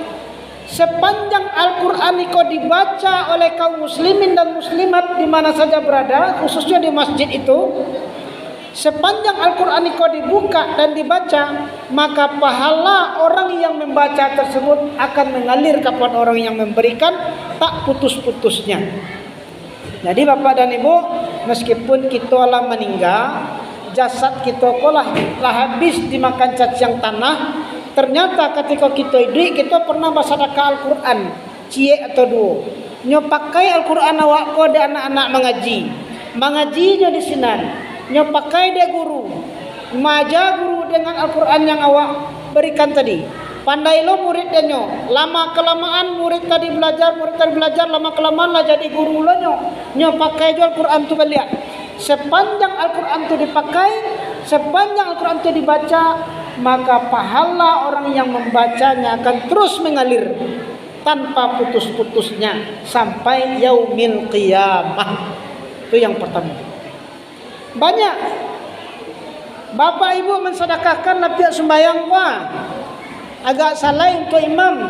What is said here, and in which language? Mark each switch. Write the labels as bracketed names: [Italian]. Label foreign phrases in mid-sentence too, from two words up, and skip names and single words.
[Indonesian] Sepanjang Al-Quran itu dibaca oleh kaum muslimin dan muslimat di mana saja berada, khususnya di masjid itu, sepanjang Al-Quran itu dibuka dan dibaca, maka pahala orang yang membaca tersebut akan mengalir kepada orang yang memberikan tak putus-putusnya. Jadi Bapak dan Ibu, meskipun kita lah meninggal, jasad kita lah habis dimakan cacing tanah, ternyata ketika kita hidup kita pernah bersedekah Al-Quran cie atau dua. [Minangkabau] Nyo pakai Al-Quran awak ko ada anak-anak mengajinya di sinan. Nyo pakai dia guru, maja guru dengan Al-Quran yang awak berikan tadi. Pandai lo muridnya nyo, lama kelamaan murid tadi belajar, lama kelamaan lah jadi guru lo nyo pakai jo Al-Quran tu beliak. [Indonesian] Sepanjang Al-Quran itu dipakai, sepanjang Al-Quran itu dibaca, maka pahala orang yang membacanya akan terus mengalir tanpa putus-putusnya sampai [Arabic] yaumil qiyamah. [Indonesian] Itu yang pertama. Banyak Bapak Ibu mensedekahkan lapiak sembahyang agak salah untuk imam.